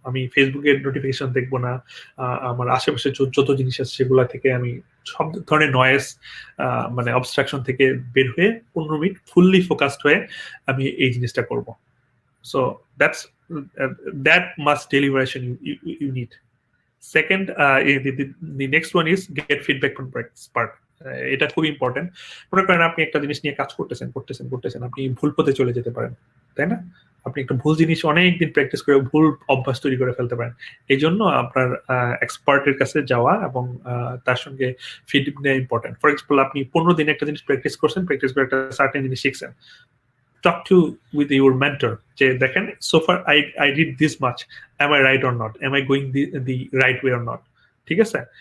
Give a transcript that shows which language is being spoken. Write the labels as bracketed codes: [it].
[bn] আমি ফেসবুকের নোটিফিকেশন দেখবো না, আমার আশেপাশে যত জিনিস আছে সেগুলা থেকে আমি সব ধরনের নয়েজ মানে অবস্ট্রাকশন থেকে বের হয়ে 15 মিনিট ফুললি ফোকাসড হয়ে আমি এই জিনিসটা করব। [en] So that's that must deliberation you need. Second, the next one is get feedback from expert. [bn] এটা খুব ইম্পর্টেন্ট। মনে করেন আপনি একটা জিনিস নিয়ে কাজ করতেছেন, আপনি ভুল পথে চলে যেতে পারেন, তাই না? আপনি একটা ভুল জিনিস অনেকদিন প্র্যাকটিস করে ভুল অভ্যাস তৈরি করে ফেলতে পারেন। এই জন্য আপনার এক্সপার্টের কাছে যাওয়া এবং তার সঙ্গে ফিডব্যাক নেওয়া ইম্পর্টেন্ট। ফর এক্সাম্পল, আপনি 15 দিন একটা জিনিস প্র্যাকটিস করে একটা সার্টেন জিনিস শিখছেন, [en] talk to with your mentor [bn] যে দেখেন [en] so far I did this much, am I right or not, am I going the right way or not, [bn] ঠিক আছে?